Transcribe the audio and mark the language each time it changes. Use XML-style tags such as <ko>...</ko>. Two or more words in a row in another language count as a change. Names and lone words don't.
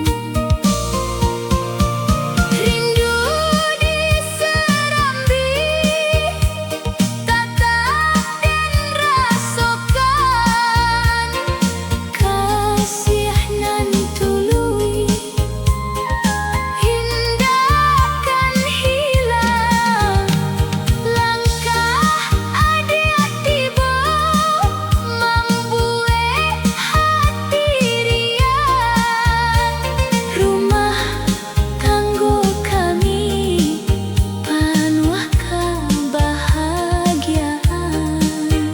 <min>Rindu di Serambi tetap den rasokan. Kasih nan tului indah kan hilang. Langkah adia tiba membuat hati riang.</min> <id>Rumah tangga kami penuh kebahagiaan.</id>